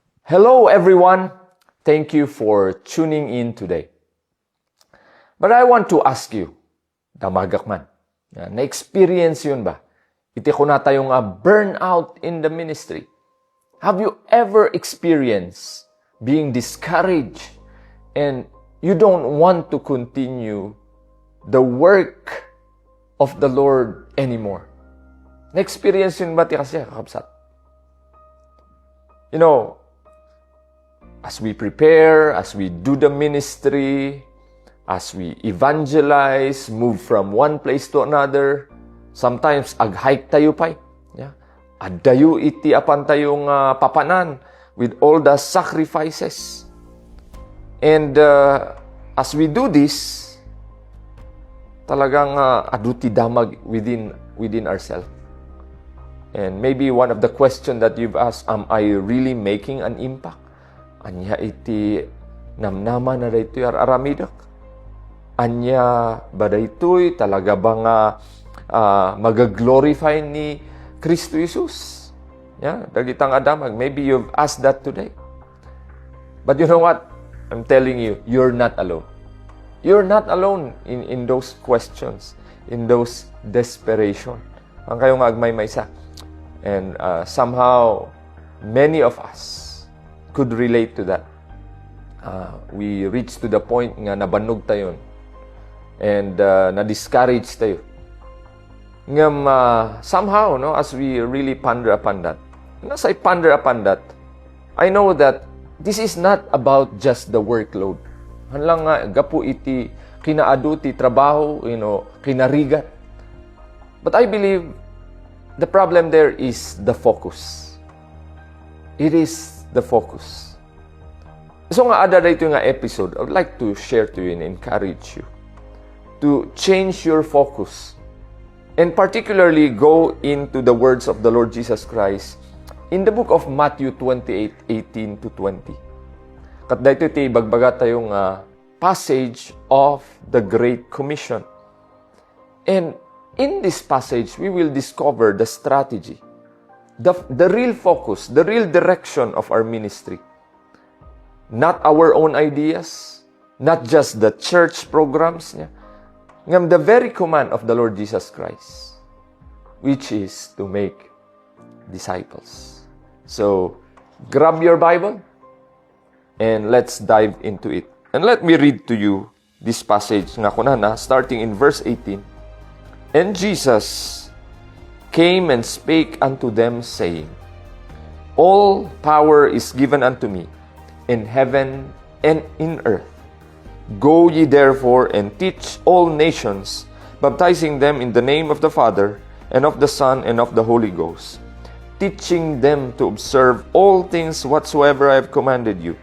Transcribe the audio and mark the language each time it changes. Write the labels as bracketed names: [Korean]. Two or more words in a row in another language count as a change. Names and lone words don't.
[English] Hello everyone! Thank you for tuning in today. But I want to ask you, [Iloko] damagak man, na-experience yun ba? Iti ko na tayong [English] burnout in the ministry. Have you ever experienced being discouraged and you don't want to continue the work of the Lord anymore? [Iloko] Na-experience yun ba ti kasi kakabsat? [English] You know, as we prepare, as we do the ministry, as we evangelize, move from one place to another, sometimes [Iloko] ag-hike tayo pa. Yeah? Addayo iti apan tayong papanan [English] with all the sacrifices. And as we do this, [Iloko] talagang aduti damag [English] within ourselves. And maybe one of the questions that you've asked, am I really making an impact? [Iloko] Anya iti namnaman na daytoy aramidak. Anya ba daytoy talaga bang magaglorify ni Kristo Jesus? Yeah, dagitang adamag. [English] Maybe you've asked that today. But you know what? I'm telling you, you're not alone. You're not alone in those questions, in those desperation. [Iloko] Ang kayong agmay-maysa. [English] And somehow, many of us could relate to that. We reached to the point [Iloko] nga nabanog tayo [English] and [Iloko] na-discourage tayo. [English] Ngam somehow, no, as we really ponder upon that, as I ponder upon that, I know that this is not about just the workload. [Iloko] Hanlang nga, gapu iti kinaadu ti trabaho, kinarigat. [English] But I believe the problem there is the focus. It is the focus. So [Iloko] nga ada dito nga [English] episode, I would like to share to you and encourage you to change your focus and particularly go into the words of the Lord Jesus Christ in the book of Matthew 28:18 to 20. [Iloko] Kat dito iti bagbaga tayong [English] passage of the Great Commission. And in this passage, we will discover the strategy, the real focus, the real direction of our ministry. Not our own ideas, not just the church programs niya. Ngam the very command of the Lord Jesus Christ, which is to make disciples. So, grab your Bible and let's dive into it. And let me read to you this passage [Iloko] nga kunana, [English] starting in verse 18. And Jesus came and spake unto them, saying, All power is given unto me, in heaven and in earth. Go ye therefore and teach all nations, baptizing them in the name of the Father, and of the Son, and of the Holy Ghost, teaching them to observe all things whatsoever I have commanded you.